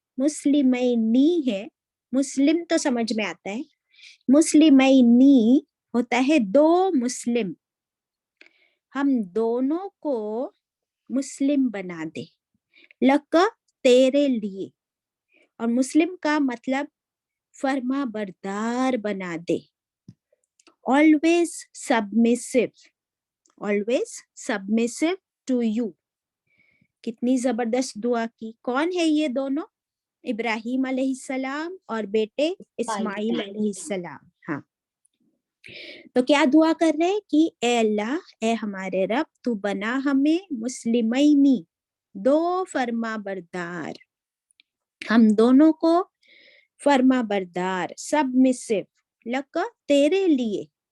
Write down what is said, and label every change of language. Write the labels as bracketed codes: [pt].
[ur] مسلمینی ہے, مسلم تو سمجھ میں آتا ہے, مسلمینی ہوتا ہے دو مسلم, ہم دونوں کو مسلم بنا دے. لک تیرے لیے, اور مسلم کا مطلب فرما بردار بنا دے. [en] always submissive, always submissive to you. [ur] کتنی زبردست دعا کی. کون ہے یہ دونوں؟ ابراہیم علیہ السلام اور بیٹے اسماعیل علیہ السلام. ہاں, تو کیا دعا کر رہے کہ اے اللہ, اے ہمارے رب, تو بنا ہمیں مسلمینی, دو فرما بردار, ہم دونوں کو فرما بردار, سبمسو, لکا تیرے لیے.